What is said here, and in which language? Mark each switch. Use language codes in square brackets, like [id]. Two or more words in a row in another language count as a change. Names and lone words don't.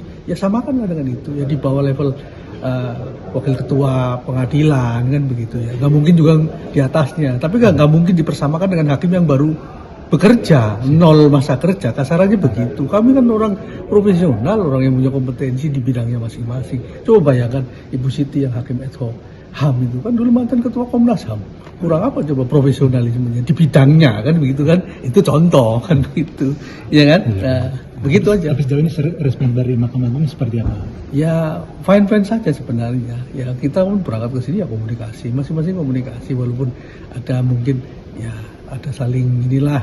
[id] Ya samakanlah dengan itu. Ya di bawah level wakil ketua pengadilan kan begitu ya. Nggak mungkin juga di atasnya, tapi nggak mungkin dipersamakan dengan hakim yang baru bekerja, nol masa kerja, kasarannya begitu. Kami kan orang profesional, orang yang punya kompetensi di bidangnya masing-masing. Coba bayangkan Ibu Siti yang hakim [la] ad hoc [id] HAM itu kan dulu mantan ketua Komnas HAM. Kurang apa coba profesionalismenya di bidangnya kan begitu kan? Itu contoh kan begitu, ya kan? Nah, begitu aja. Tapi sejauh ini respon dari Mahkamah Agung seperti apa? Ya fine-fine saja sebenarnya. Ya kita pun berangkat ke sini ya komunikasi, masing-masing komunikasi walaupun ada mungkin ya ada saling inilah.